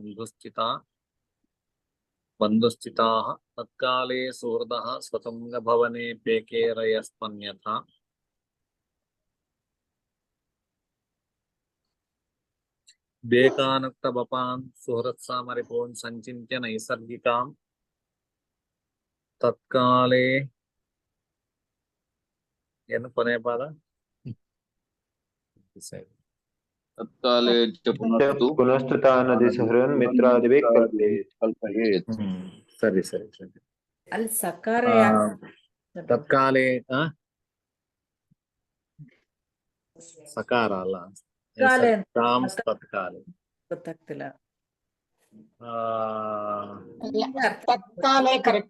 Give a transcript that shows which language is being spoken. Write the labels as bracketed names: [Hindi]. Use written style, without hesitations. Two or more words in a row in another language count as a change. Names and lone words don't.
[Sanskrit] ಬಂಧುಸ್ಥಿತಾಃ ತತ್ಕಾಲೇ ಸುಹೃದಃ ಸ್ವತಂಗ ಭವನೆ ಪೇಕೇರಯಸ್ಪನ್ಯಥಾ ಬೇಕಾನುಕ್ತ ಬಪಾನ್ ಸುಹೃತ್ಸಾಮರಿಪೂನ್ ಸಂಚಿತ್ಯ ನೈಸರ್ಗಿಕಾಂ ತತ್ಕಾಲೇ [Kannada] ಏನು ಕೊನೆಯ ಪಾದ? [Sanskrit] तत्काले च पुनस्तुता नदी सहरन मित्रादिभिः कल्पयेत्. [Kannada] ಸರಿ ಸರಿ ಸರಿ. ಅಲ್ಲಿ ಸಕಾರ ತತ್ಕಾಲೇ ಸಕಾರ ಅಲ್ಲ, ಕಾಲೆ ಅಂತ [Sanskrit] ನೈಸರ್ಗಿಕಾಂ ತತ್ಕಾಲೆ. [Kannada] ಗೊತ್ತಾಗ್ತಿಲ್ಲ. ಆ, ತತ್ಕಾಲೆ ಕರೆಕ್ಟ್.